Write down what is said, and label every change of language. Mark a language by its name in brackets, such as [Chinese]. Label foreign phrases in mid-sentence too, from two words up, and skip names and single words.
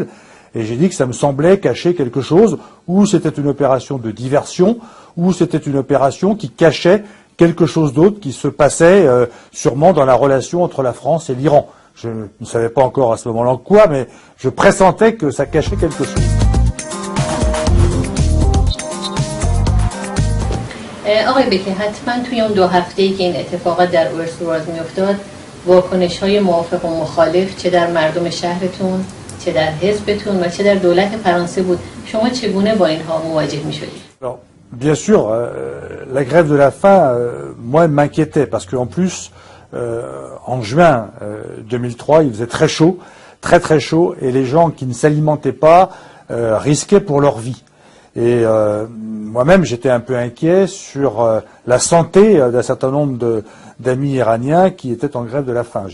[French] Et j'ai dit que ça me semblait cacher quelque chose, ou c'était une opération de diversion, ou c'était une opération qui cachait quelque chose d'autre qui se passait sûrement dans la relation entre la France et l'Iran. Je ne savais pas encore à ce moment-là quoi, mais je pressentais que ça cachait quelque chose. [Persian] آقای بکه حتما توی اون 2 هفته‌ای که این اتفاقات در اوورسورواز میافتاد واکنش‌های موافق و مخالف چه در مردم شهرتون، چه در حزبتون و چه در دولت فرانسه بود. شما چگونه با اینها مواجه می‌شدید؟ [French] Bien sûr, la grève de la faim, moi, elle m'inquiétait parce qu'en plus, en juin 2003, il faisait très chaud, très chaud, et les gens qui ne s'alimentaient pas risquaient pour leur vie. Et moi-même, j'étais un peu inquiet sur la santé d'un certain nombre d'amis iraniens qui étaient en grève de la faim.